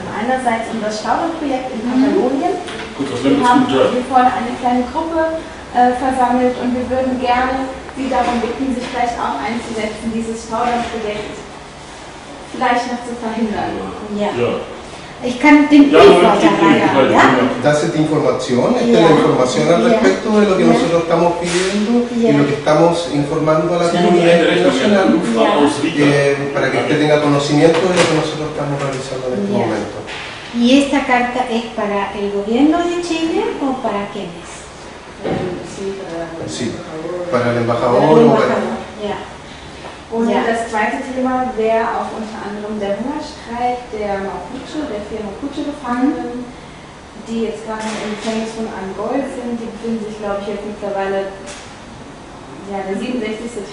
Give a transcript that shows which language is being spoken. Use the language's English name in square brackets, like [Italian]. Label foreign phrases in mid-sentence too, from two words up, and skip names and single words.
[German] Einerseits um das Staudenprojekt in Katalonien. Wir haben hier vorne eine kleine Gruppe versammelt und wir würden gerne Sie darum bitten, sich vielleicht auch einzusetzen, dieses Staudenprojekt vielleicht noch zu verhindern. Ja. Ich kann den Brief weiterleiten, ¿ya? [Spanish] Das es información, esta es la información al respecto de lo que nosotros estamos pidiendo y lo que estamos informando a la comunidad internacional para que usted tenga conocimiento de lo que nosotros estamos realizando en este momento. ¿Y esta carta es para el gobierno de Chile o para quiénes? Sí, para el embajador o para... [German] Und das zweite Thema wäre auch unter anderem der Hungerstreik der Mapuche, der 4 Mapuche-Gefangenen, die jetzt gerade im Gefängnis von Angol sind. Die befinden sich, glaube ich, jetzt mittlerweile, der 67.